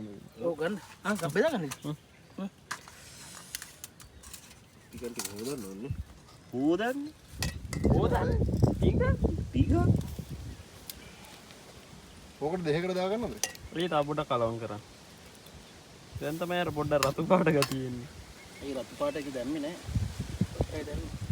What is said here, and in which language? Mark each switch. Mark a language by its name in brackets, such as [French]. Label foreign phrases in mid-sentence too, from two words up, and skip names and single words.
[Indonesian] Oh kan? Ah, nggak beda kan itu? Ikan tiga bulan loh ini. [Sinhala] හෝදන්න තිග ඕකට දෙකකට දාගන්නද? ඒ තා පොඩ්ඩක් කලවම් කරන්න. දැන් තමයි අර පොඩ්ඩක් රතු පාට ගතියෙන්නේ. ඒ රතු පාට එක දැම්මේ නෑ. ඒ දැම්මේ.